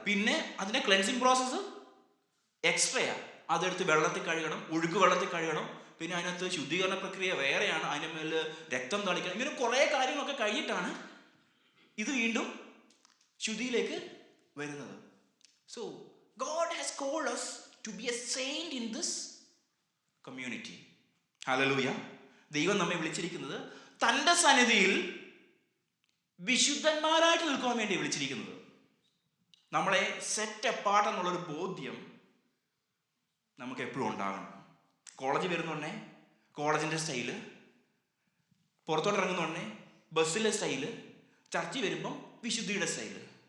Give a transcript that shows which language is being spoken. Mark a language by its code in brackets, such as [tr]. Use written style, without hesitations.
[ml] പിന്നെ അതിൻ്റെ cleansing process എക്സ്ട്രയാണ്. അതെടുത്ത് വെള്ളത്തിൽ കഴുകണം, ഒഴുക്ക് വെള്ളത്തിൽ കഴുകണം, പിന്നെ അതിനകത്ത് ശുദ്ധീകരണ പ്രക്രിയ വേറെയാണ്, അതിൻ്റെ മേൽ രക്തം തളിക്കണം. ഇങ്ങനെ കുറേ കാര്യങ്ങളൊക്കെ കഴിഞ്ഞിട്ടാണ് ഇത് വീണ്ടും ശുദ്ധിയിലേക്ക് വരുന്നത്. [en] So God has called us to be a saint in this community. [ml] Hallelujah. ദൈവം നമ്മെ വിളിച്ചിരിക്കുന്നത് തൻ്റെ സന്നിധിയിൽ വിശുദ്ധന്മാരായിട്ട് നിൽക്കുവാൻ വേണ്ടി വിളിച്ചിരിക്കുന്നത്. നമ്മളെ സെറ്റ് അപ്പാർട്ട് എന്നുള്ളൊരു ബോധ്യം നമുക്ക് എപ്പോഴും ഉണ്ടാകണം. കോളേജിൽ വരുന്നുണ്ടേ കോളേജിൻ്റെ സ്റ്റൈല്, പുറത്തോട്ട് ഇറങ്ങുന്നുണ്ടേ ബസ്സിലെ സ്റ്റൈല്, ചർച്ചിൽ വരുമ്പം വിശുദ്ധിയുടെ സ്റ്റൈല്.